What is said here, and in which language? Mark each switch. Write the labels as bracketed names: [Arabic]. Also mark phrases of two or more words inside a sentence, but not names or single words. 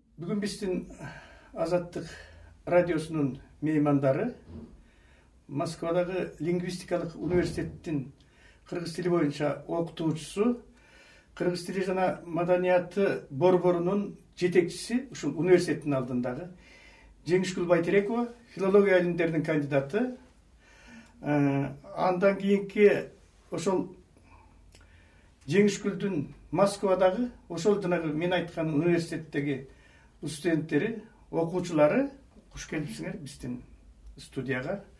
[Kazakh] Бүгін біздің Азаттық радиосының меймандары Москвадағы лингвистикалық университеттің қырғыз тілі бойынша оқытушысы, [Kyrgyz] қырғыз тілі жана маданияты борборунун жетекчиси, ушул университеттин алдындағы Жеңишгүл Байтерекова, филология илимдеринин кандидаты. Андан кийинки ошол Жеңишгүлдүн Москвадагы, ошол жанагы мен айткан университеттеги студенттери, окуучулары, куш келипсиңер биздин студияга.